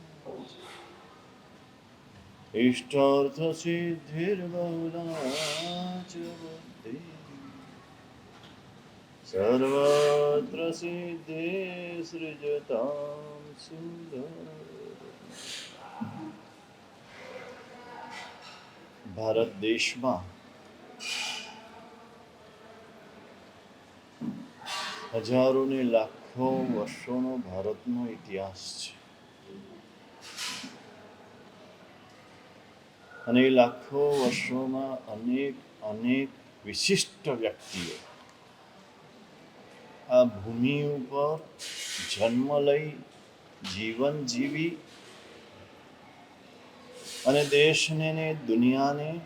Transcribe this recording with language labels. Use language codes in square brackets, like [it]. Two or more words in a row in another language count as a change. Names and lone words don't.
[sa] इष्टार्थ सिद्धिर् बहुल बुद्धि सर्वत्र सिद्धि सृजतम् सुन्दर [gu] ભારત દેશમાં હજારો ને લાખો વર્ષોનો ભારતનો ઇતિહાસ છે અને એ લાખો વર્ષોમાં અનેક વિશિષ્ટ વ્યક્તિઓ આ ભૂમિ ઉપર જન્મ લઈ જીવન જીવી અને દેશને ને દુનિયાને